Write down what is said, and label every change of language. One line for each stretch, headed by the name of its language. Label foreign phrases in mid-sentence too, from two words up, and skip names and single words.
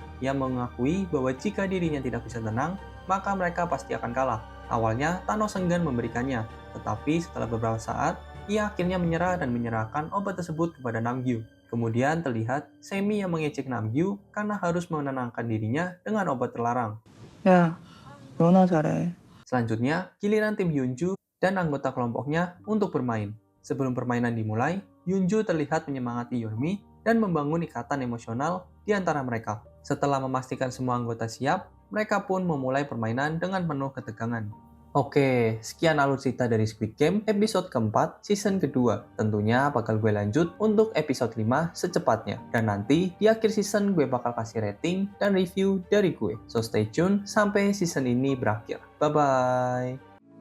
Indonesian: Ia mengakui bahwa jika dirinya tidak bisa tenang, maka mereka pasti akan kalah. Awalnya, Thanos enggan memberikannya, tetapi setelah beberapa saat, ia akhirnya menyerah dan menyerahkan obat tersebut kepada Namgyu. Kemudian terlihat Semi yang mengejek Namgyu karena harus menenangkan dirinya dengan obat terlarang.
Korean: 야, 너나 잘해.
Indonesian: Selanjutnya, giliran tim Hyunju dan anggota kelompoknya untuk bermain. Sebelum permainan dimulai, Hyunju terlihat menyemangati Yeonmi dan membangun ikatan emosional di antara mereka. Setelah memastikan semua anggota siap, mereka pun memulai permainan dengan penuh ketegangan. Oke, sekian alur cerita dari Squid Game episode keempat season kedua. Tentunya bakal gue lanjut untuk episode 5 secepatnya. Dan nanti di akhir season gue bakal kasih rating dan review dari gue.
English: So stay tune
Indonesian: sampai season ini berakhir. Bye-bye!